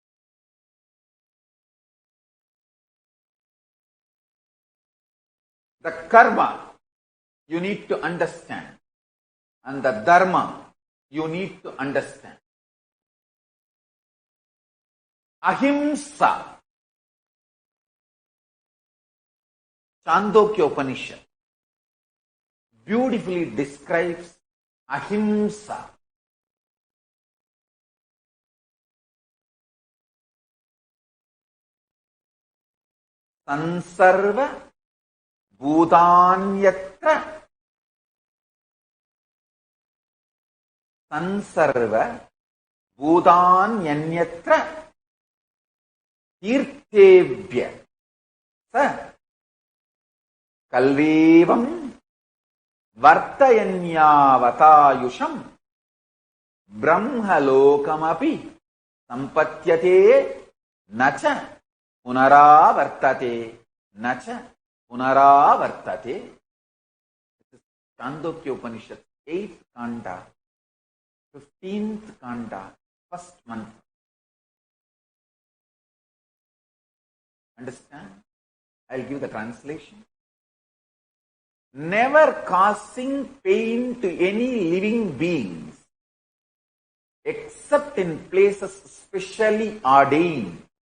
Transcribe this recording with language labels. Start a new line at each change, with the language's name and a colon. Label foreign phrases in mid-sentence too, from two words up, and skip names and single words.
English: The karma you need to understand, and the dharma you need to understand. Ahimsa, Chandogya Upanishad beautifully describes ahimsa.
Sanskrit: सन्सर्व भूतान्यत्र, सन्सर्व भूतान्यन्यत्र तीर्तेव्य स कल्वेवं वर्तयन्यवतायुषं ब्रह्मलोकमपि सम्पत्यते नच पुनरावर्तते, नच पुनरावर्तते.
English: This is Chandogya Upanishad, 8th Kanda, 15th Kanda, first mantra. Understand? I'll give the translation. Never causing pain to any living beings except in places specially ordained.